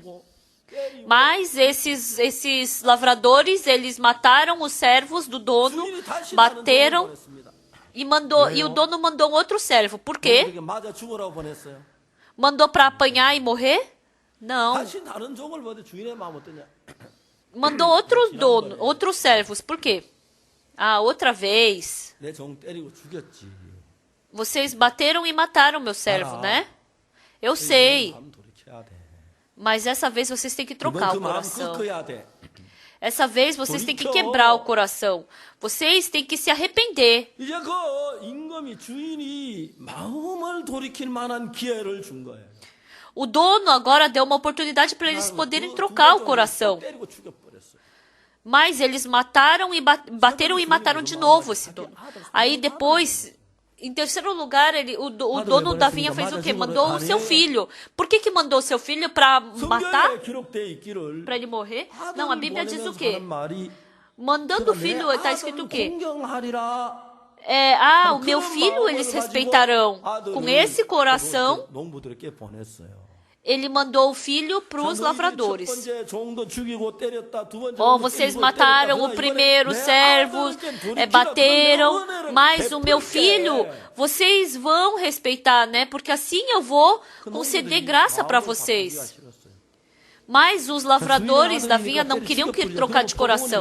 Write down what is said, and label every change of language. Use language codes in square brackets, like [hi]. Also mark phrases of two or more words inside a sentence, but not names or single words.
[pt] Mas esses lavradores, eles mataram os servos do dono, bateram e o dono mandou um outro servo. Por quê? Mandou para apanhar e morrer? Não. Mandou outros servos. Por quê? Ah, outra vez. [ko] 내 종 때리고 죽였지. [pt] Vocês bateram e mataram meu servo, né? Eu sei. [ko] 마음 돌이켜야 돼. [pt] Mas essa vez vocês têm que [ko] 이번 [pt] trocar [ko] 그 [pt] o [ko] 마음 [pt] coração. [ko] 꺾어야 돼. [pt] Essa vez vocês têm que quebrar o coração. Vocês têm que se arrepender. [ko] 이제 그 임금이 주인이 마음을 돌이킬 만한 기회를 준 거예요. [pt] O dono agora deu uma oportunidade para eles poderem trocar o coração. [ko] 때리고 죽여버렸어요. [pt] Mas eles mataram e bateram e mataram de novo esse dono. Aí depois, em terceiro lugar, o dono da vinha fez o quê? Mandou o seu filho. Por que mandou o seu filho? Para matar? [ko] 성경에 기록돼 있기를 [pt] Para ele morrer? Não, a Bíblia diz o [ko] 보내면서 [pt] quê? [ko] 하는 말이 [pt] Mandando o [ko] 내 [pt] filho, está [ko] 아들을 [pt] escrito o quê? [ko] 공경하리라. [pt] O meu filho eles respeitarão. Com esse coração, [ko] 농부들에게 보냈어요. [pt] ele mandou o filho para os lavradores. [ko] 첫 번째 종도 죽이고 때렸다. 두 번째 [pt] Vocês mataram o primeiro servo, bateram, mas o meu filho, vocês vão respeitar, né? Porque assim eu vou conceder graça para vocês. Mas os lavradores da vinha não queriam trocar de coração.